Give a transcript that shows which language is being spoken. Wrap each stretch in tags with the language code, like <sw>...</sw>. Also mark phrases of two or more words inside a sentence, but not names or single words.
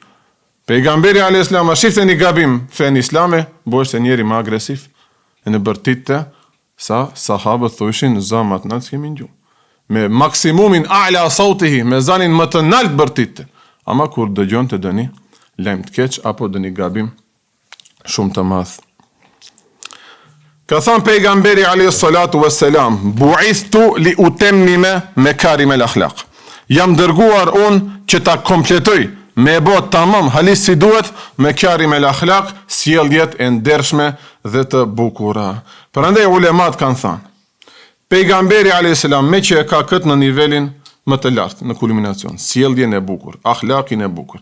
<sq>Pejgamberi</sq> <ar>عليه السلام</ar> <sq>shifte një gabim fen islame, bëheshte njeri më agresiv, e në bërtitte sa sahabët thoshin zamat në të kemi ngju. Me maksimumin</sq> <ar>أعلى صوته,</ar> <sq>me zanin më të nalt bërtitte. Ama kur dëgjon të dëni lajm të keq apo dëni gabim shumë të madh. Ka thënë pejgamberi</sq> <ar>عليه الصلاة والسلام: "بعثت لأتمم مكارم الأخلاق."</ar> <sq>Jam dërguar unë që ta kompletoj, me e bot tamam, halis si duhet, me</sq> <ar>كريم الأخلاق,</ar> <sq>sjelljet e ndershme dhe të bukura. Prandaj ulemat kanë thënë, pejgamberi</sq> <ar>عليه السلام</ar> <sq>me që e ka këtë në nivelin më të lartë, në kulminacion, sjelljen e bukur, akhlaqin e bukur.</sq>